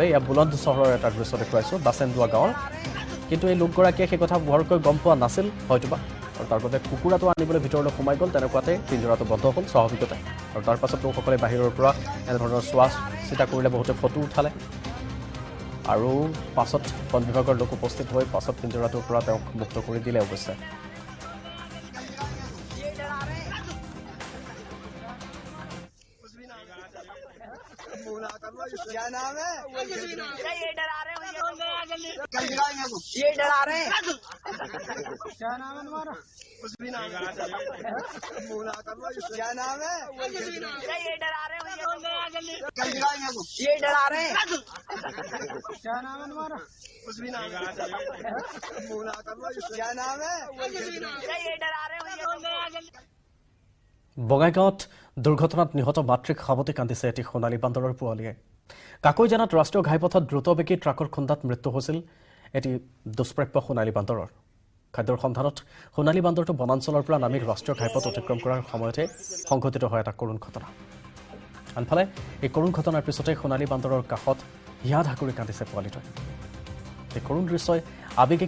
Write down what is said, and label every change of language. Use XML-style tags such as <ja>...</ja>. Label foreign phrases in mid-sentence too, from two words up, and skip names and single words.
<as>এয়া বুলন্দ চহৰৰ এটা দৃশ্য দেখুৱাইছোঁ বাচেন্দুৱা গাঁৱৰ। কিন্তু এই লোকগৰাকীয়ে সেই কথা ভালকৈ গম পোৱা নাছিল হয়তোবা, আৰু তাৰ বাবে কুকুৰাটো আনিবলৈ ভিতৰলৈ সোমাই গ'ল। তেনেকুৱাতে পিঞ্জৰাটো বন্ধ হ'ল স্বাভাৱিকতে। আৰু তাৰ পাছত লোকসকলে বাহিৰৰ পৰা এনেধৰণৰ চোৱা চিতা কৰিলে, বহুতে ফটো উঠালে। আৰু পাছত বন বিভাগৰ লোক উপস্থিত হৈ পাছত পিঞ্জৰাটোৰ পৰা তেওঁক মুক্ত কৰি দিলে অৱশ্যে।</as> <hi>क्या नाम है? ये डरा रहे हैं, ये डरा रहे हैं। क्या नाम है तुम्हारा? कुछ भी नाम है। क्या नाम है? ये डरा रहे हैं, ये डरा रहे हैं। क्या नाम है तुम्हारा? कुछ भी नाम है। क्या नाम है? ये डरा रहे हैं।</hi> <as>বঙাইগাঁৱত দুৰ্ঘটনাত নিহত মাতৃক সাৱটি কান্দিছে এটি সোণালী বান্দৰৰ পোৱালীয়ে কাকৈজানাত ৰাষ্ট্ৰীয় ঘাইপথত দ্ৰুতবেগী ট্ৰাকৰ খুন্দাত মৃত্যু হৈছিল এটি দুষ্প্ৰাপ্য সোণালী বান্দৰৰ খাদ্যৰ সন্ধানত সোণালী বান্দৰটো বনাঞ্চলৰ পৰা নামি ৰাষ্ট্ৰীয় ঘাইপথ অতিক্ৰম কৰাৰ সময়তে সংঘটিত হয় এটা কৰুণ ঘটনা আনফালে এই কৰুণ ঘটনাৰ পিছতে সোণালী বান্দৰৰ কাষত হিয়া ধাকুৰি কান্দিছে পোৱালীটোৱে এই কৰুণ দৃশ্যই আৱেগিক</as>